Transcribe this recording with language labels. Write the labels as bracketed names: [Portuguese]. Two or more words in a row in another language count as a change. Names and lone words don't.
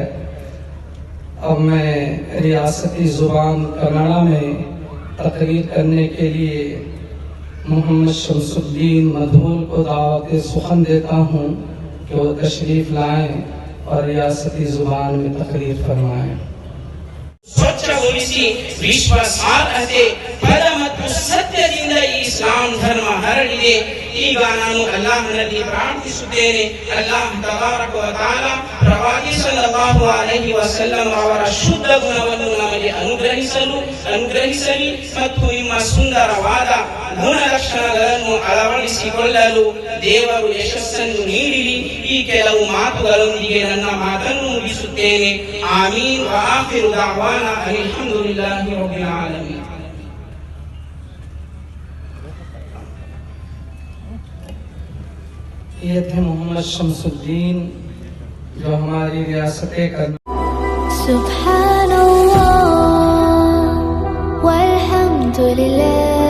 [Urdu] اب میں ریاستی زبان کنڑا میں تقریر کرنے کے لیے محمد شمس الدین مدھول کو دعوت سخن دیتا ہوں کہ وہ تشریف لائیں اور ریاستی زبان میں تقریر فرمائیں. [Kannada] ಸ್ವಚ್ಛ ವಿಶ್ವಾಸಾರ್ಹತೆ ಪದ ಮತ್ತು ಸತ್ಯದಿಂದ ಈ ಇಸ್ಲಾಂ ಧರ್ಮ ಹರಡಿದೆ ಆಗಿದೆ. ಈಗ ನಾನು ಅಲ್ಲಾಹನಲ್ಲಿ ಪ್ರಾರ್ಥಿಸುತ್ತೇನೆ, [Arabic] الله تبارك وتعالى [Kannada] ಪ್ರವಾದಿ [Arabic] صلى الله عليه وسلم [Kannada] ಅವರ ಶುದ್ಧ ಗುಣವನ್ನು ನಮಗೆ ಅನುಗ್ರಹಿಸಲಿ ಮತ್ತು ನಿಮ್ಮ ಸುಂದರವಾದ ಗುಣಲಕ್ಷಣಗಳನ್ನು ಅಳವಡಿಸಿಕೊಳ್ಳಲು ದೇವರು ಯಶಸ್ಸನ್ನು ನೀಡಿರಿ. ಈ ಕೆಲವು ಮಾತುಗಳೊಂದಿಗೆ ನನ್ನ ಮಾತನ್ನು ಮುಗಿಸುತ್ತೇನೆ. ಆಮೀನ್. [Arabic] وآخر دعوانا الحمد لله رب العالمين. [Urdu] یہ تھے محمد شمس الدین جو ہماری ریاست [Arabic] سبحان الله والحمد لله